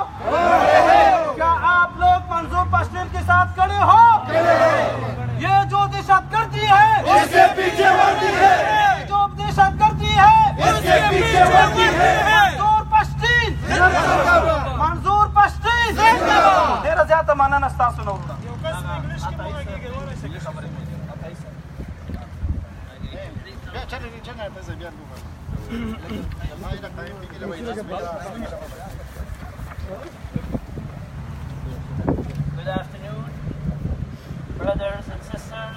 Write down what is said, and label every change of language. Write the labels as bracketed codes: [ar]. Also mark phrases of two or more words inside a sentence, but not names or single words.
[ur] کیا آپ لوگ منظور پشتون کے ساتھ کھڑے ہو؟ یہ جو دہشت گردی ہے اس کے پیچھے وردی ہے, جو دہشت گردی ہے اس کے پیچھے وردی ہے. [ps] منظور پشتون, منظور پشتون ډیره زیاته مننه ستاسو نه وکړه. [en] Good afternoon, brothers and sisters.